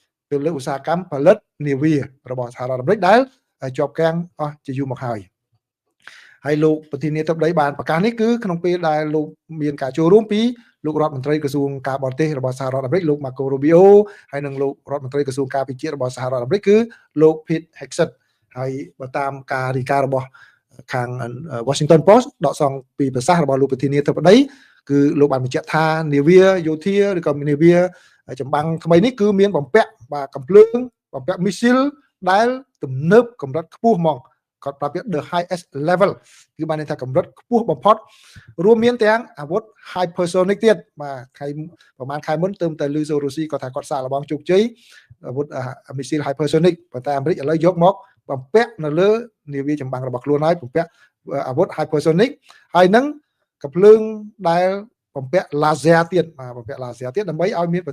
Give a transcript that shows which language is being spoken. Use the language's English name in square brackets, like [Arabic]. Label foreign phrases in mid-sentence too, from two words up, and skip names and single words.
[Khmer] ទៅលើឧស្សាហកម្មផលិតនាវារបស់សហរដ្ឋអាមេរិកដែលជាប់គាំងអស់ជាយូរមកហើយហើយលោកប្រធានាធិបតីបានប្រកាសនេះគឺក្នុងពេលដែលលោកមានការចូលរួមពីលោករដ្ឋមន្ត្រីក្រសួងការបរទេសរបស់សហរដ្ឋអាមេរិកលោក Marco Rubio ហើយនិងលោករដ្ឋមន្ត្រីក្រសួងការពារជាតិរបស់សហរដ្ឋអាមេរិកគឺលោក Pete Hegseth ហើយបើតាមការរាយការណ៍របស់ខាង Washington Post ដកស្រង់ពី ប្រសាសន៍របស់លោកប្រធានាធិបតីគឺលោកបានបញ្ជាក់ថានាវាយោធាឬក៏នាវាចម្បាំងថ្មីនេះគឺមានបំពាក់កំភ្លើងបំពាក់មីស៊ីលដែលទំនើបកម្រិតខ្ពស់ហ្មងគាត់ប្រាប់ថា [English] the highest level [Khmer] គឺបានន័យថាកម្រិតខ្ពស់បំផុតរួមមានទាំងអាវុធ hypersonic ទៀតបាទថ្ងៃប្រហែលខែមុនទៅលឺសូរុស្ស៊ីគាត់ ថាគាត់សាកល្បងជោគជ័យអាវុធមីស៊ីល hypersonic ប៉ុន្តែអាមេរិកឥឡូវយកមកបំពាក់នៅលើនាវាចម្បាំងរបស់ខ្លួនហើយបំពាក់អាវុធ hypersonic ហើយនឹងកំភ្លើងដែលបំពាក់ laser ទៀតបំពាក់ laser ទៀតដើម្បីឲ្យមានប្រ